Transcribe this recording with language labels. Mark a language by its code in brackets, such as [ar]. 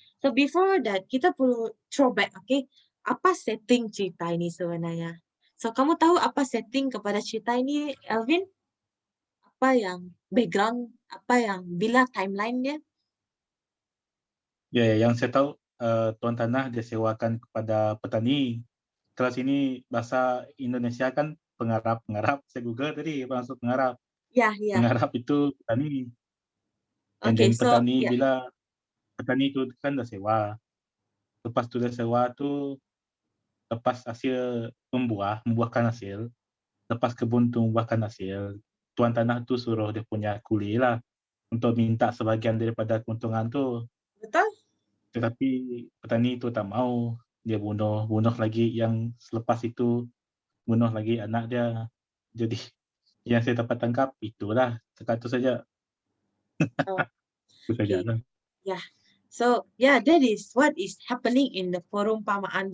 [en] So before that, kita perlu throwback, okay? [ms] Apa setting cerita ini sebenarnya? So kamu tahu apa setting kepada cerita ini, Elvin? Apa yang background? Apa yang bila timeline dia? Ya, yang saya tahu tuan tanah dia sewakan kepada petani. Kalau sini bahasa Indonesia kan pengarap. Saya Google tadi maksud pengarap. Ya. Pengarap itu petani. And Okay, so petani yeah. bila petani itu kan dah sewa. Lepas tu dah sewa tu lepas hasil membuahkan hasil. Lepas kebun tu membuahkan hasil, tuan tanah tu suruh dia punya kuli lah untuk minta sebahagian daripada keuntungan tu. Betul? Tetapi petani itu tak mau. Dia bunuh lagi yang selepas itu, bunuh lagi anak dia. Jadi yang saya dapat tangkap itulah, cakap itu saja. Oh, Itu saja lah. Yeah. [en] So yeah, that is what is happening in the perumpamaan.